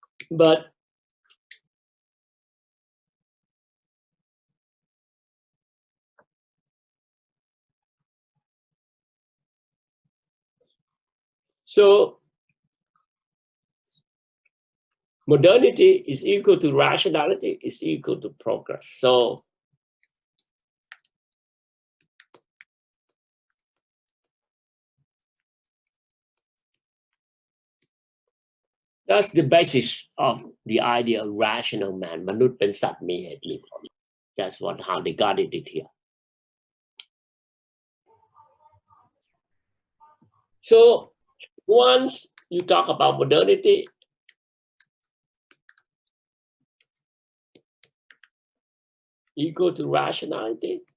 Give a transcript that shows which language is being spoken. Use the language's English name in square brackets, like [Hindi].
[English] But so modernity is equal to rationality, is equal to progress. So that's the basis of the idea of rational man. [Thai] มนุษย์เป็นสัตว์มีเหตุมีผล [English] That's how they got it here. So once you talk about modernity, equal to rationality,